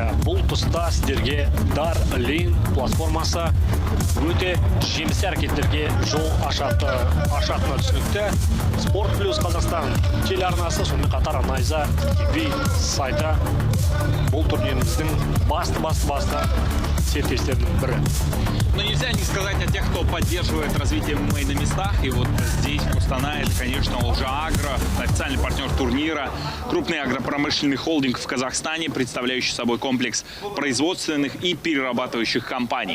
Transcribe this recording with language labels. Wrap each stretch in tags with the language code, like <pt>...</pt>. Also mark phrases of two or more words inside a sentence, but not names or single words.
<kk>Бұл тұста сіздерге Darling платформасы өте жемісті әрекеттерге жол ашатыны түсінікті. Спорт плюс Қазақстан телеарнасы, сонымен қатар Найза TV сайты бұл турниріміздің басты серіктестерінің бірі.</kk> <ru>Но нельзя не сказать о тех, кто поддерживает развитие ММА на местах. И вот здесь в Астана это, конечно, Олжа-Агро, официальный партнер турнира, крупный агропромышленный холдинг в Казахстане, представляющий собой комплекс производственных и перерабатывающих компаний.</ru>